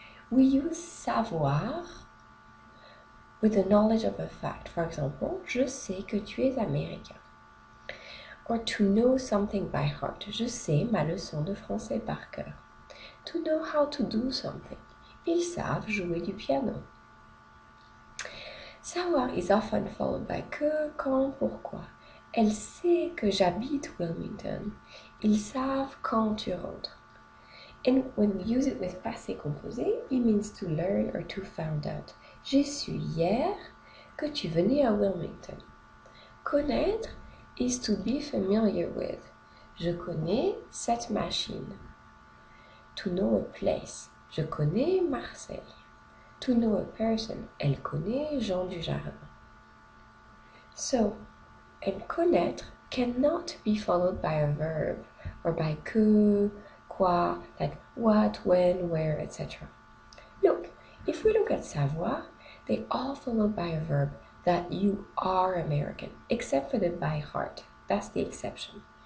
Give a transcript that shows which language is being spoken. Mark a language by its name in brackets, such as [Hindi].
[English] We use savoir with the knowledge of a fact. For example, [French] je sais que tu es américain. [English] Or to know something by heart. [French] Je sais ma leçon de français par cœur. [English] To know how to do something. [French] Ils savent jouer du piano. [English] Savoir is often followed by que, quand, pourquoi. [French] Elle sait que j'habite Wilmington. Ils savent quand tu rentres. [English] And when we use it with passé composé, it means to learn or to find out. [French] J'ai su hier que tu venais à Wilmington. [English] Connaître is to be familiar with. [French] Je connais cette machine. [English] To know a place. [French] Je connais Marseille. [English] To know a person. [French] Elle connaît Jean Dujardin. [English] So, and connaître cannot be followed by a verb or by que, quoi, like what, when, where, etc. Look, if we look at savoir, they all followed by a verb that you are American, except for the by heart. That's the exception.